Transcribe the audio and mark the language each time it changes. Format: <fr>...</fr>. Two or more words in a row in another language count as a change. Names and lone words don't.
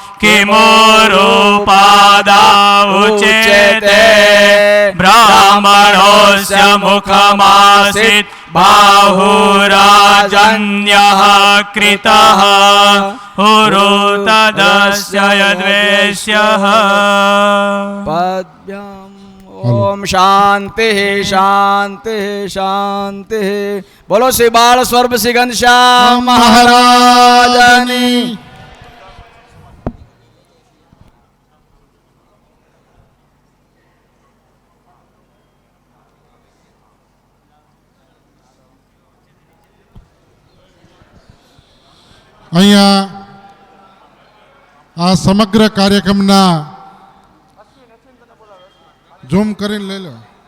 <sa>किमूरुपादा उच्यते ब्राह्मणोऽस्य मुखमासीत् बाहुराजन्यः कृतः उरु तदस्य यद्वेश्यः ओम शांति शांति शांति.</sa> <gu>બોલો શ્રી બાલ સ્વરૂપ શ્રી ઘનશ્યામ મહારાજની. અહીંયા આ સમગ્ર કાર્યક્રમના ઝૂમ કરીને લઈ લો.</gu>